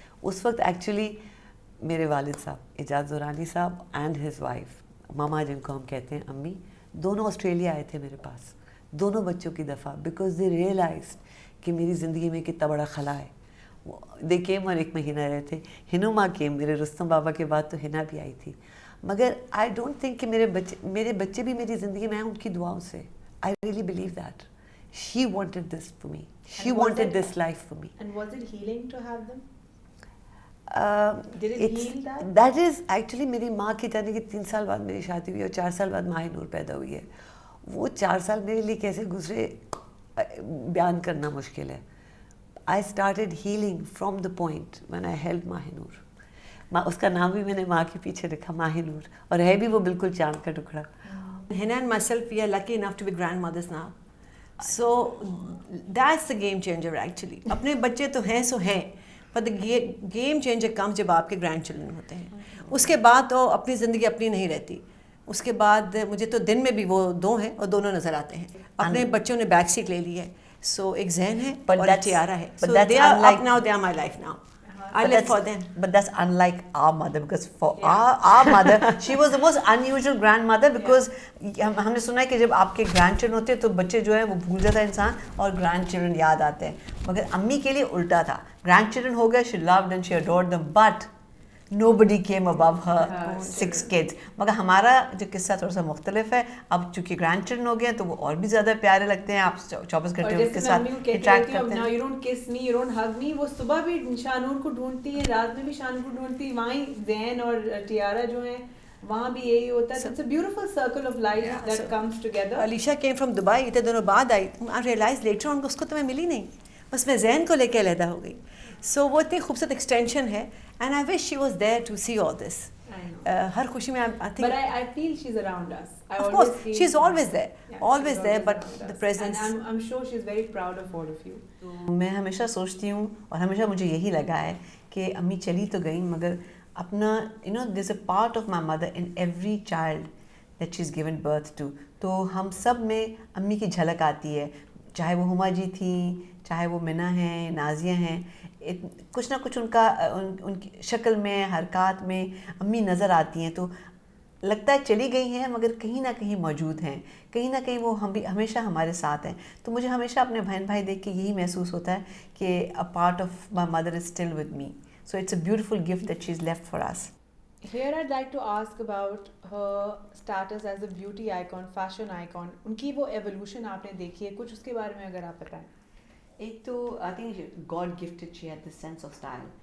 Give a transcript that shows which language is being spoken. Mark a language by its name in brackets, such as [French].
[Urdu] اس وقت ایکچولی میرے والد صاحب اعجاز زورانی صاحب اینڈ ہز وائف ماما جن کو ہم کہتے ہیں امی, دونوں آسٹریلیا آئے تھے میرے پاس دونوں بچوں کی دفعہ, [English] because they realised [Urdu] کہ میری زندگی میں کتنا بڑا خلا ہے. دے کیم اور 1 مہینہ رہے تھے. ہنو ماں کیم, میرے رستم بابا کے بعد تو ہنا بھی آئی تھی. مگر [English] I don't think [Urdu] کہ میرے بچے بھی میری زندگی میں ہیں ان کی دعاؤں سے. [English] I really believe that she wanted this for me. She wanted this life for me. And was it healing to have them? Did it heal that? That is actually [Urdu] میری ماں کی جانے کے 3 سال بعد میری شادی ہوئی اور 4 سال بعد ماہ نور پیدا ہوئی ہے. وہ 4 سال میرے لیے کیسے گزرے بیان کرنا مشکل ہے. [English] I started healing from the point when I held Mahinur. [Urdu] اس کا نام بھی میں نے ماں کے پیچھے رکھا ماہنور, اور ہے بھی وہ بالکل چاند کا ٹکڑا. [English] Hina and myself, we are lucky enough to be grandmothers now. So that's the game changer actually. [Urdu] اپنے بچے تو ہیں سو ہیں, [English] but the game changer comes [Urdu] جب آپ کے گرینڈ چلڈرن ہوتے ہیں. اس کے بعد تو اپنی زندگی اپنی نہیں رہتی. اس کے بعد مجھے تو دن میں بھی وہ 2 ہیں اور دونوں نظر آتے ہیں. اپنے بچوں نے بیک سیٹ لے لی ہے, سو ایک ذہن ہے اور ایک تیارہ ہے. [English] So they are up now, they are my life now. I live for them. But that's unlike our mother, because for our mother, she was the most unusual grandmother, because [Urdu] ہم نے سنا ہے کہ جب آپ کے گرینڈ چلڈرن ہوتے ہیں تو بچے جو ہے وہ بھول جاتا ہے انسان, اور گرینڈ چلڈرن یاد آتے ہیں. مگر امی کے لیے الٹا تھا. گرینڈ چلڈرن ہو گئے, [English] she loved and she adored them, but nobody came above her 6 kids. [Urdu] مگر ہمارا جو قصہ تھوڑا سا مختلف ہے. اب چونکہ گرینڈ چلڈرن ہو گئے ہیں تو وہ اور بھی زیادہ پیارے لگتے ہیں, آپ 24 گھنٹے ان کے ساتھ انٹریکٹ کرتے ہیں. [English] Now you don't kiss me, you don't hug me. [Urdu] وہ صبح بھی شانور کو ڈھونڈتی ہیں, رات میں بھی شانور کو ڈھونڈتی ہیں. وہیں زین اور ٹیارہ جو ہیں وہاں بھی یہی ہوتا ہے. [English] It's a beautiful circle of life that comes together. Alicia came from Dubai, [Urdu] اتنے دنوں بعد آئی. [English] I realized later on [Urdu] اس کو تو میں ملی نہیں, بس میں زین کو لے کے علیحدہ ہو گئی. سو وہ اتنی خوبصورت ایکسٹینشن ہے, [English] and I wish she was there to see all this. [Urdu] ہر خوشی میں [English] I think. But I feel she's around us. Of course, she's always there, always there, but the presence. And I'm sure she's very proud of all of you. [Urdu] میں ہمیشہ سوچتی ہوں, اور ہمیشہ مجھے یہی لگا ہے کہ امی چلی تو گئیں, مگر اپنا [English] there's a part of my mother in every child that she's given birth to. [Urdu] تو ہم سب میں امی کی جھلک آتی ہے, چاہے وہ ہما جی تھیں, چاہے وہ منہ ہیں, نازیہ ہیں. کچھ نہ کچھ ان کی شکل میں, حرکات میں امی نظر آتی ہیں. تو لگتا ہے چلی گئی ہیں مگر کہیں نہ کہیں موجود ہیں, کہیں نہ کہیں وہ ہم بھی ہمیشہ ہمارے ساتھ ہیں. تو مجھے ہمیشہ اپنے بہن بھائی دیکھ کے یہی محسوس ہوتا ہے کہ [English] a part of my mother is still with me. So it's a beautiful gift that she's left for us. Here I'd like to ask about her status as a beauty icon, fashion icon. [Urdu] ان کی وہ evolution آپ نے دیکھی ہے, کچھ اس کے بارے میں اگر آپ بتائیں. [English] ایک تو I think God gifted she had this sense of style.